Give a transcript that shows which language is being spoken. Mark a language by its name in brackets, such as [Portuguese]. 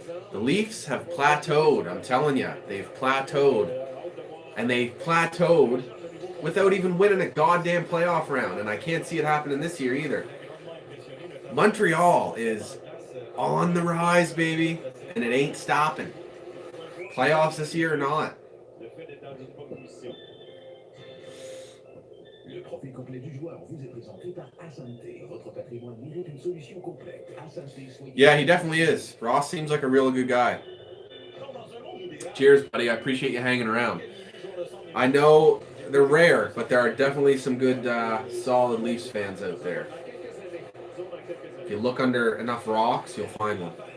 [English] The Leafs have plateaued. I'm telling you, they've plateaued. And they've plateaued without even winning a goddamn playoff round. And I can't see it happening this year either. Montreal is on the rise, baby. And it ain't stopping. Playoffs this year or not. [French] Le profil complet du joueur vous est présenté par Asante. Votre patrimoine mérite une solution complète. Asante. [English] Yeah, he definitely is. Ross seems like a real good guy. Cheers, buddy. I appreciate you hanging around. I know they're rare, but there are definitely some good, solid Leafs fans out there. If you look under enough rocks, you'll find one.